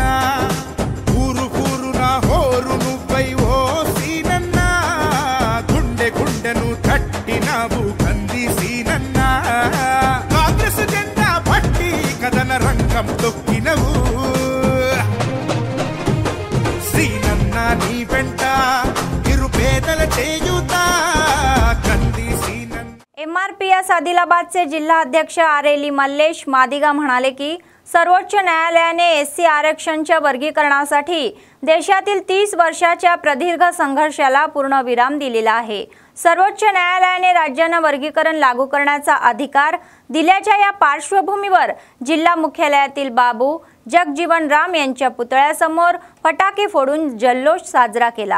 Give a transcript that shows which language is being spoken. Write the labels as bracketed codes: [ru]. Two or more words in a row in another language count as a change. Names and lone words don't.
[te] ఊరు ఊరున హోరు నువ్వై ఓ సీనన్న, గుండె గుండెను తట్టినావు కంది సీనన్న. కాంగ్రెస్ జెండా పట్టి కథన రంగం తొక్కినవు. సీనన్న నీ వెంట నిరుపేదల చేయుత, కంది సీనన్న. [mr] MRPS आदिलाबादचे जिल्हा अध्यक्ष आरेली मल्लेश मादिगा म्हणाले की सर्वोच्च न्यायालयाने SC आरक्षणच्या वर्गीकरणासाठी देशातील 30 वर्षाच्या प्रदीर्घ संघर्षाला पूर्णविराम दिलेला आहे. सर्वोच्च न्यायालयाने राज्यांना वर्गीकरण लागू करण्याचा अधिकार दिल्याच्या या पार्श्वभूमीवर जिल्हा मुख्यालयातील बाबू जगजीवन राम यांच्या पुतळ्यासमोर फटाके फोडून जल्लोष साजरा केला.